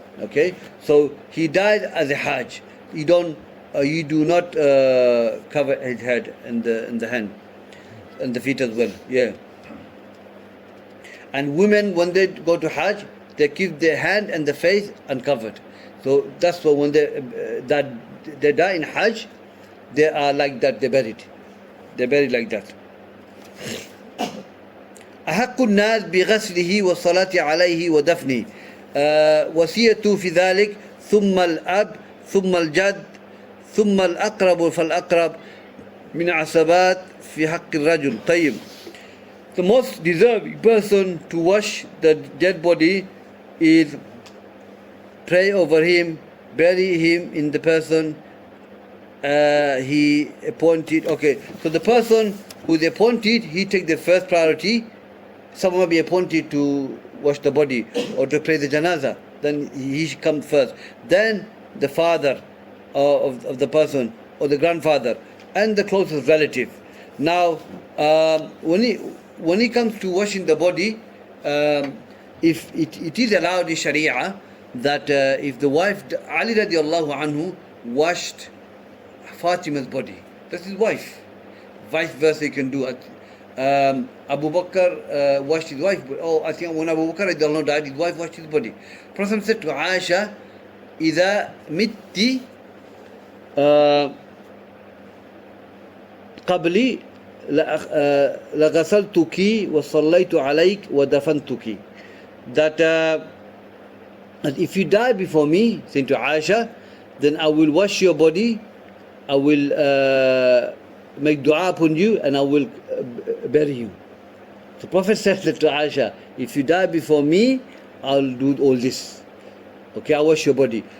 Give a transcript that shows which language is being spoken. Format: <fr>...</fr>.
<en>Okay, so he died as a Hajj. You do not cover his head and the hand and the feet as well. Yeah. And women, when they go to Hajj, they keep their hand and the face uncovered. So that's why when they die in Hajj, they are like that. They're buried like that.</en> <ar>أحق الناس بغسله والصلاة عليه ودفنه وصيته في ذلك ثم الأب ثم الجد ثم الأقرب فالأقرب من عصبات في حق الرجل. طيب.</ar> <en>The most deserving person to wash the dead body is pray over him, bury him in the person he appointed. Okay, so the person who is appointed, he take the first priority. Someone will be appointed to wash the body or to pray the janazah, then he should come first. Then the father of the person, or the grandfather, and the closest relative. Now, when he comes to washing the body, if it is allowed in Sharia that if the wife, Ali radiallahu anhu, washed Fatima's body, that's his wife. Vice versa, he can do it. Abu Bakr washed his wife. I think when Abu Bakr radiallahu anhu died, his wife washed his body. Prophet said to Aisha, إذا مت قبلي</en> <ar>لغسلتك وصليت عليك ودفنتك.</ar> <en>That if you die before me, saying to Aisha, then I will wash your body, I will make dua upon you, and I will bury you. The Prophet said that to Aisha, if you die before me, I'll do all this. Okay, I'll wash your body.</en>